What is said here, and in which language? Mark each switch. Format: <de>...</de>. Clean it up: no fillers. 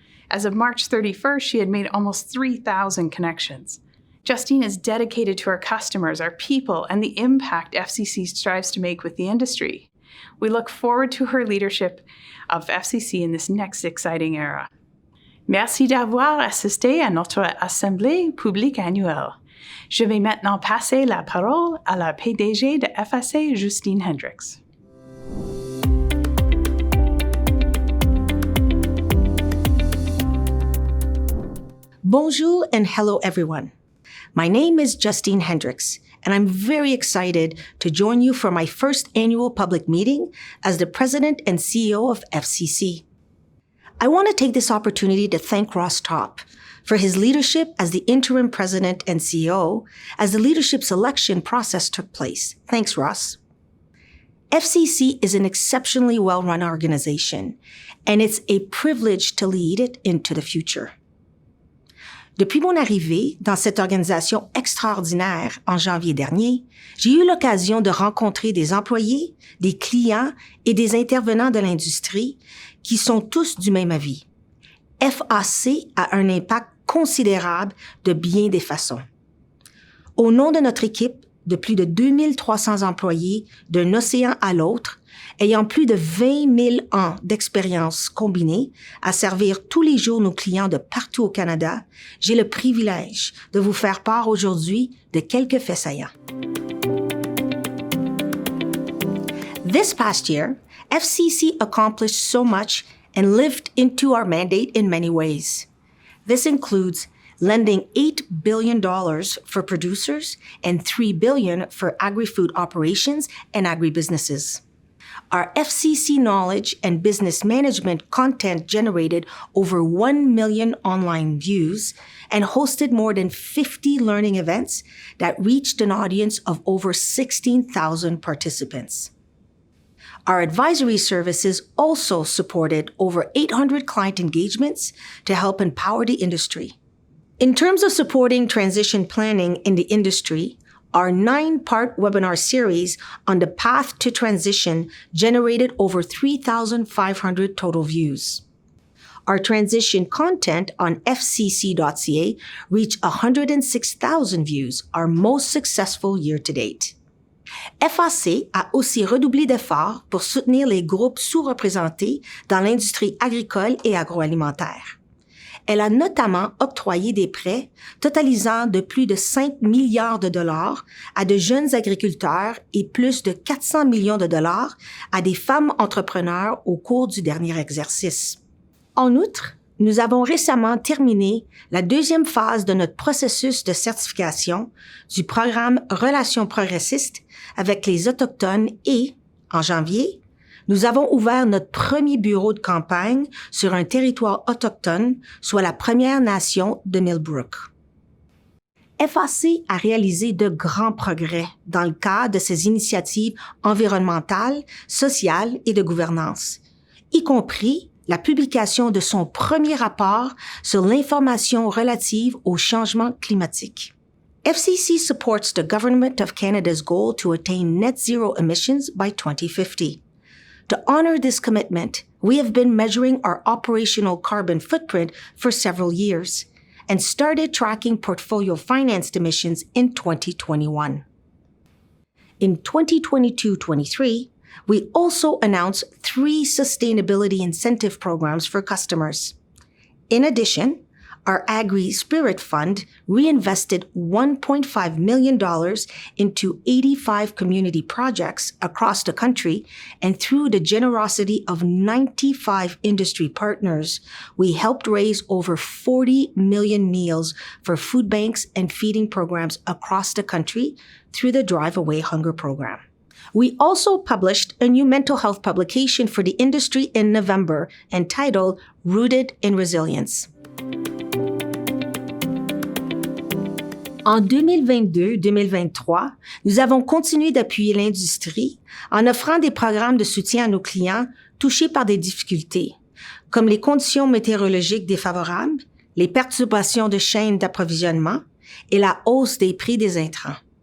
<en>As of March 31st, she had made almost 3,000 connections. Justine is dedicated to our customers, our people, and the impact FCC strives to make with the industry. We look forward to her leadership of FCC in this next exciting era.</en> <fr>Merci d'avoir assisté à notre Assemblée publique annuelle. Je vais maintenant passer la parole à la PDG de FAC, Justine Hendricks.</fr> <en>Bonjour and hello, everyone. My name is Justine Hendricks, and I'm very excited to join you for my first annual public meeting as the President and CEO of FCC. I want to take this opportunity to thank Ross Topp for his leadership as the interim President and CEO as the leadership selection process took place. Thanks, Ross. FCC is an exceptionally well-run organization, and it's a privilege to lead it into the future.</en> <fr>Depuis mon arrivée dans cette organisation extraordinaire en janvier dernier, j'ai eu l'occasion de rencontrer des employés, des clients et des intervenants de l'industrie qui sont tous du même avis. FAC a un impact considérable de bien des façons. Au nom de notre équipe, de plus de 2300 employés d'un océan à l'autre, ayant plus de 20 000 ans d'expérience combinée à servir tous les jours nos clients de partout au Canada, j'ai le privilège de vous faire part aujourd'hui de quelques faits saillants.</fr> <en>This past year, FCC accomplished so much and lived into our mandate in many ways. This includes lending $8 billion for producers and $3 billion for agri-food operations and agribusinesses. Our FCC knowledge and business management content generated over 1 million online views and hosted more than 50 learning events that reached an audience of over 16,000 participants. Our advisory services also supported over 800 client engagements to help empower the industry. In terms of supporting transition planning in the industry, our 9-part webinar series on the path to transition generated over 3,500 total views. Our transition content on fcc.ca reached 106,000 views, our most successful year to date.</en> <fr>FAC a aussi redoublé d'efforts pour soutenir les groupes sous-représentés dans l'industrie agricole et agroalimentaire. Elle a notamment octroyé des prêts totalisant de plus de 5 milliards de dollars à de jeunes agriculteurs et plus de 400 millions de dollars à des femmes entrepreneurs au cours du dernier exercice. En outre, nous avons récemment terminé la deuxième phase de notre processus de certification du programme Relations progressistes avec les Autochtones et, en janvier, nous avons ouvert notre premier bureau de campagne sur un territoire autochtone, soit la Première Nation de Millbrook. FAC a réalisé de grands progrès dans le cadre de ses initiatives environnementales, sociales et de gouvernance, y compris la publication de son premier rapport sur l'information relative au changement climatique.</fr> <en>FCC supports the Government of Canada's goal to attain net zero emissions by 2050. To honor this commitment, we have been measuring our operational carbon footprint for several years and started tracking portfolio financed emissions in 2021. In 2022-23, we also announced 3 sustainability incentive programs for customers. In addition, our Agri-Spirit Fund reinvested $1.5 million into 85 community projects across the country, and through the generosity of 95 industry partners, we helped raise over 40 million meals for food banks and feeding programs across the country through the Drive Away Hunger program. We also published a new mental health publication for the industry in November entitled Rooted in Resilience.</en> <fr>En 2022-2023, nous avons continué d'appuyer l'industrie en offrant des programmes de soutien à nos clients touchés par des difficultés, comme les conditions météorologiques défavorables, les perturbations de chaînes d'approvisionnement et la hausse des prix des intrants.</fr>